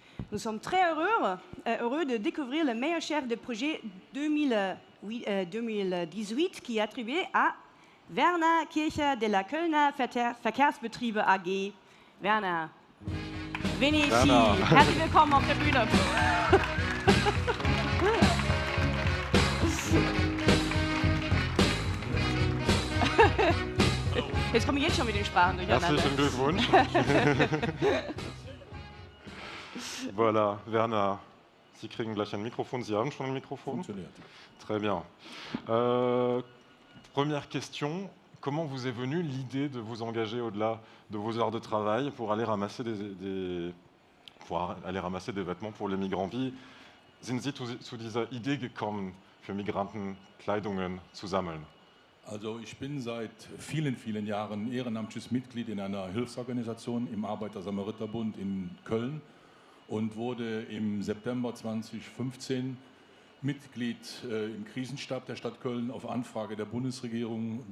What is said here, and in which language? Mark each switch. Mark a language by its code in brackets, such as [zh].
[fr] Nous sommes très heureux de découvrir le meilleur chef de projet 2018 qui est attribué à Werner Kircher de la Kölner Verkehrsbetriebe AG. Werner, venez ici. [de] Herzlich willkommen auf der Bühne. Jetzt komme ich jetzt schon mit den Sprachen durcheinander. Herzlichen Glückwunsch. Voilà, Werner, Sie kriegen gleich ein Mikrofon. Sie haben schon ein Mikrofon? Funktioniert. [fr] Très bien. Première question, comment vous est venue l'idée de vous engager au-delà de vos heures de travail pour aller ramasser des vêtements pour les migrants? [de] Wie sind Sie zu dieser Idee gekommen, für Migranten Kleidungen zu sammeln? Also ich bin seit vielen, vielen Jahren ehrenamtliches Mitglied in einer Hilfsorganisation im Arbeiter-Samariter-Bund in Köln und wurde im September 2015 Mitglied im Krisenstab der Stadt Köln auf Anfrage der Bundesregierung.